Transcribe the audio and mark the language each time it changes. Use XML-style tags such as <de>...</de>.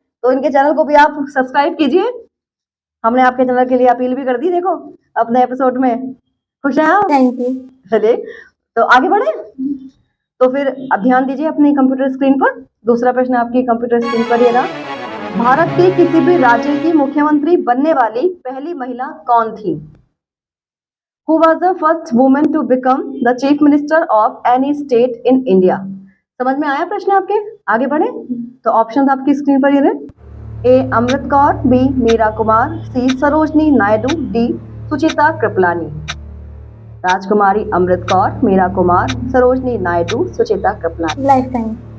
<hi>तो इनके चैनल को भी आप सब्सक्राइब कीजिए। हमने आपके चैनल के लिए अपील भी कर दी, देखो अपने एपिसोड में। खुश हैं आप? Thank you. चलिए, तो आगे बढ़े। तो फिर अब ध्यान दीजिए अपनी कंप्यूटर स्क्रीन पर। दूसरा प्रश्न आपकी कंप्यूटर स्क्रीन पर ये रहा। भारत के किसी भी राज्य की मुख्यमंत्री बनने वाली पहली महिला कौन थी?</hi> <en>Who was the first woman to become the chief minister of any state in India?</en> <hi>समझ में आया प्रश्न आपके? आगे बढ़े। तो ऑप्शन आपकी स्क्रीन पर ये रहे। ए अमृत कौर, बी मीरा कुमार, सी सरोजनी नायडू, डी सुचिता कृपलानी। राजकुमारी अमृत कौर, मीरा कुमार, सरोजनी नायडू, सुचिता कृपलानी। Life time.</hi>